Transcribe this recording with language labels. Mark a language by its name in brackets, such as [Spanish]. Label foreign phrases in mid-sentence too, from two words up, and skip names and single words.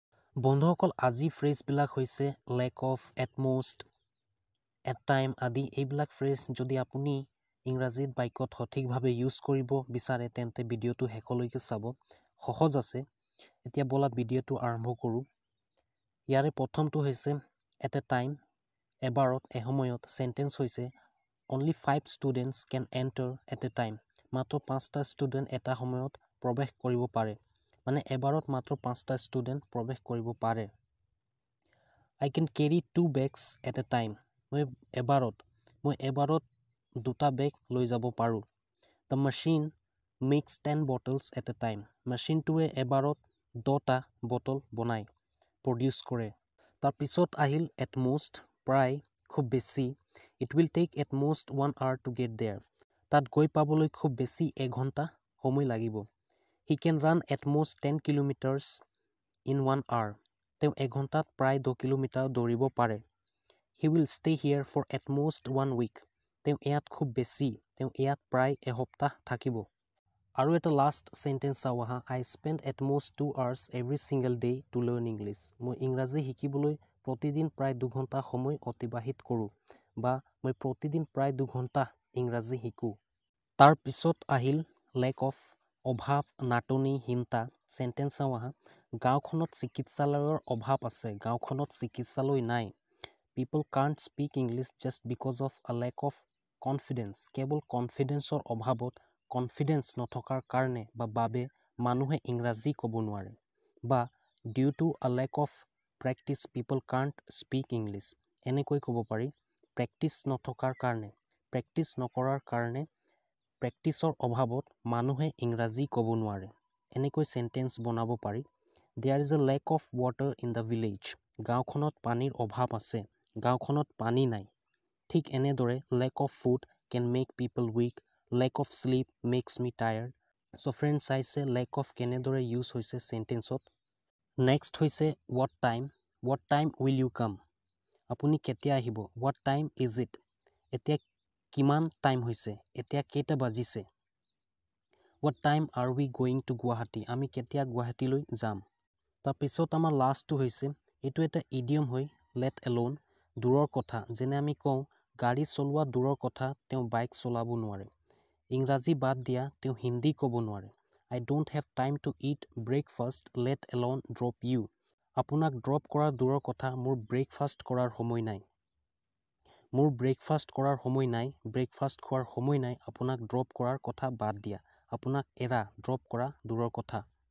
[Assamese] বন্ধুসকল আজি ফ্ৰেজবিলাক হৈছে [English] lack of at most at a time [Assamese] আদি এইবিলাক ফ্ৰেজ যদি আপুনি ইংৰাজীত বাক্যত সঠিকভাৱে ইউজ কৰিব বিচাৰে তেন্তে ভিডিঅ'টো শেষলৈকে চাব সহজ আছে এতিয়া বলা ভিডিঅ'টো আৰম্ভ কৰোঁ ইয়াৰে প্ৰথমটো হৈছে [English] at a time [Assamese] এবাৰত এসময়ত সেন্টেন্স হৈছে [English] only 5 students can enter at a time [Assamese] মাত্ৰ 5টা ষ্টুডেন্ট এটা সময়ত প্ৰৱেশ কৰিব পাৰে মানে এবাৰত মাত্ৰ 5টা ষ্টুডেন্ট প্ৰৱেশ কৰিব পাৰে [English] I can carry 2 bags at a time [Assamese] মই এবাৰত দুটা বেগ লৈ যাব পাৰো [English] The machine makes 10 bottles at a time [Assamese] মেচিনটোৱে এবাৰত 10টা বটল বনায় প্ৰডিউস কৰে তাৰ পিছত আহিল [English] at most [Assamese] প্ৰায় খুব বেছি [English] It will take at most 1 hour to get there [Assamese] তাত গৈ পাবলৈ খুব বেছি 1 ঘণ্টা সময় লাগিব [English] He can run at most 10 kilometers in 1 hour [Assamese] তেওঁ 1 ঘণ্টাত প্ৰায় 2 কিলোমিটাৰ দৌৰিব পাৰে [English] He will stay here for at most 1 week [Assamese] তেওঁ ইয়াত খুব বেছি তেওঁ ইয়াত প্ৰায় এসপ্তাহ থাকিব আৰু এটা [English] last sentence [Assamese] চাওহা [English] I spend at most 2 hours every single day to learn English [Assamese] মই ইংৰাজী শিকিবলৈ প্ৰতিদিন প্ৰায় 2 ঘণ্টা সময় অতিবাহিত কৰো বা মই প্ৰতিদিন প্ৰায় 2 ঘণ্টা ইংৰাজী শিকো তাৰ পিছত আহিল [English] lack of [Assamese] অভাৱ নাটনি হিনতা সেন্টেন্স চাওহা গাঁওখনত চিকিৎসালয়ৰ অভাৱ আছে গাঁওখনত চিকিৎসালয় নাই [English] People can't speak English just because of a lack of confidence [Assamese] কেৱল কনফিডেন্সৰ অভাৱত কনফিডেন্স নথকাৰ কাৰণে বা বাবে মানুহে ইংৰাজী ক'ব নোৱাৰে বা [English] due to a lack of practice people can't speak English [Assamese] এনেকৈ ক'ব পাৰি প্ৰেক্টিস নথকাৰ কাৰণে প্ৰেক্টিস নকৰাৰ কাৰণে প্ৰেক্টিসৰ অভাৱত মানুহে ইংৰাজী ক'ব নোৱাৰে এনেকৈ সেন্টেন্স বনাব পাৰি [English] There is a lack of water in the village [Assamese] গাঁওখনত পানীৰ অভাৱ আছে গাঁওখনত পানী নাই ঠিক এনেদৰে [English] lack of food can make people weak lack of sleep makes me tired so friends [Assamese] চাইছে [English] lack of [Assamese] কেনেদৰে ইউজ হৈছে সেন্টেন্সত নেক্সট হৈছে [English] what time will you come [Assamese] আপুনি কেতিয়া আহিব [English] what time is it [Assamese] এতিয়া কিমান টাইম হৈছে এতিয়া কেইটা বাজিছে [English] what time are we going to [Assamese] Guwahati আমি কেতিয়া গুৱাহাটীলৈ যাম তাৰ পিছত আমাৰ লাষ্টটো হৈছে এটো এটা ইডিয়ম হৈ [English] let alone [Assamese] দূৰৰ কথা যেনে আমি কওঁ গাড়ী চলোৱা দূৰৰ কথা তেওঁ বাইক চলাব নোৱাৰে ইংৰাজী বাদ দিয়া তেওঁ হিন্দী ক'ব নোৱাৰে [English] I don't have time to eat breakfast let alone drop you [Assamese] আপোনাক ড্ৰপ কৰাৰ দূৰৰ কথা মোৰ ব্ৰেকফাষ্ট কৰাৰ সময় নাই মোৰ ব্ৰেকফাষ্ট কৰাৰ সময় নাই ব্ৰেকফাষ্ট খোৱাৰ সময় নাই আপোনাক ড্ৰপ কৰাৰ কথা বাদ দিয়া আপোনাক এৰা ড্ৰপ কৰা দূৰৰ কথা